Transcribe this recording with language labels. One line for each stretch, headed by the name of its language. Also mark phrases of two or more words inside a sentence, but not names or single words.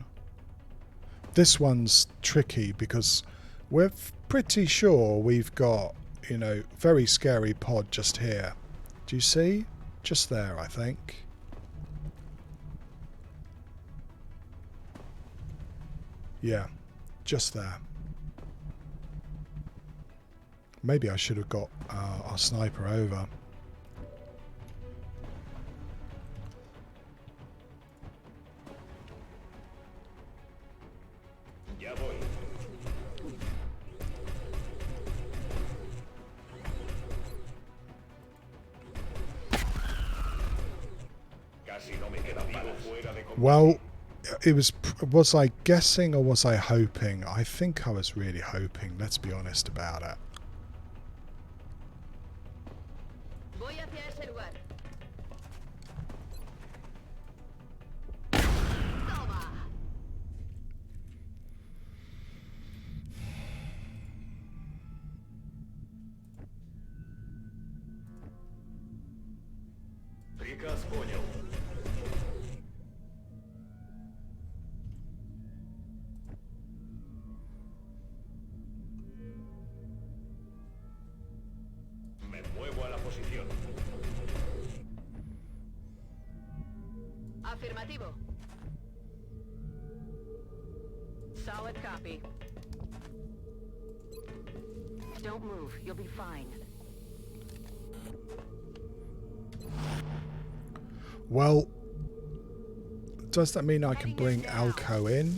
English: This one's tricky because we're pretty sure we've got, you know, very scary pod just here. Do you see? Just there, I think. Yeah, just there. Maybe I should have got our sniper over.
Spanish: Ya voy. Casi no me queda balas. Fuera de combate.
English: Well, it was I guessing or was I hoping? I think I was really hoping, let's be honest about it.
Spanish: Voy hacia ese lugar. Toma.
Russian: Приказ понял.
Spanish: Me muevo a la posición. Afirmativo.
English: Solid copy. Don't move. You'll be fine. Well, does that mean I can bring Alco in?